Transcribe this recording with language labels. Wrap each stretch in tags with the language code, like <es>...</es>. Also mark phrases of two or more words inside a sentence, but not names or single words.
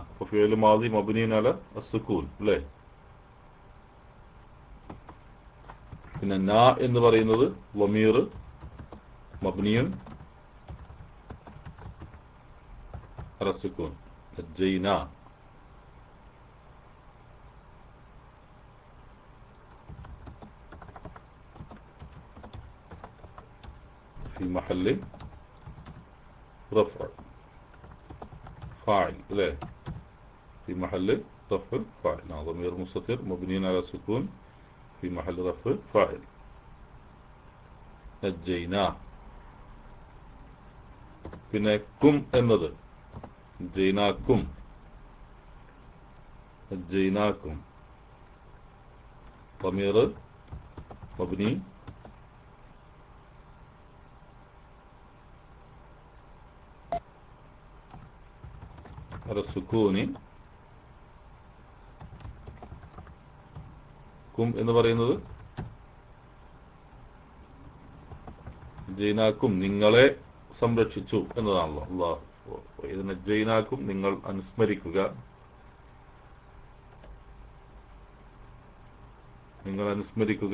<ml>അപ്പൊ</ml> <ar>فعل ماض مبني على السكون</ar> <ml>അല്ലേ? പിന്നെ ന എന്ന് പറയുന്നത്</ml> <ar>ضمير مبني على سكون.</ar> <ml>നജ്ജൈന.</ml> <ar>في محل رفع فاعل لا في محل رفع فاعل. ضمير مستتر مبني على السكون في محل رفع فاعل. نجينا.</ar> <ml>പിന്നെ കും എന്നത്</ml> <ar>نجيناكم نجيناكم ضمير مبني على السكون.</ar> <ml>കും എന്ന് പറയുന്നത് നജ്ജൈനാക്കും നിങ്ങളെ സംരക്ഷിച്ചു എന്നതാണല്ലോ. അല്ലാഹ് ഇത് നജ്ജൈനാക്കും നിങ്ങൾ അനുസ്മരിക്കുക, നിങ്ങൾ അനുസ്മരിക്കുക.</ml>